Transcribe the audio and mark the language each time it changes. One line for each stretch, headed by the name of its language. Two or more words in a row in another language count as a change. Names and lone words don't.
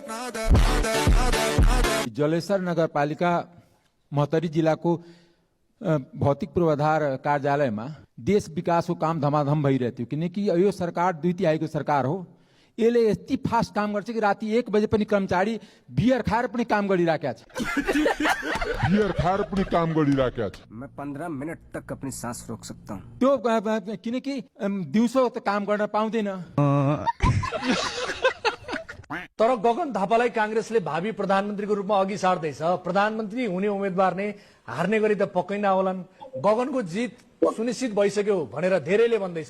Nepali: जलेश्वर नगरपालिका महोत्तरी जिल्लाको भौतिक पूर्वाधार कार्यालयमा देश विकासको काम धमाधम भइरहेको थियो, किनकि यो सरकार 2 तिहाईको सरकार हो। यसले यति फास्ट काम गर्छ कि राति 1 बजे पनि कर्मचारी बियर खाएर पनि काम गरिराखेका छ।
Hindi: मैं 15 मिनट तक अपनी सांस रोक सकता हूँ।
Nepali: त्यो किनकि दिउँसो त काम गर्न पाउँदैन। तर गगन थापालाई कांग्रेसले भावी प्रधानमन्त्रीको रूपमा अघि सार्दैछ। प्रधानमन्त्री हुने उम्मेदवार नै हार्ने गरी त पक्कै नहोलान्। गगनको जित सुनिश्चित भइसक्यो भनेर धेरैले भन्दैछन्।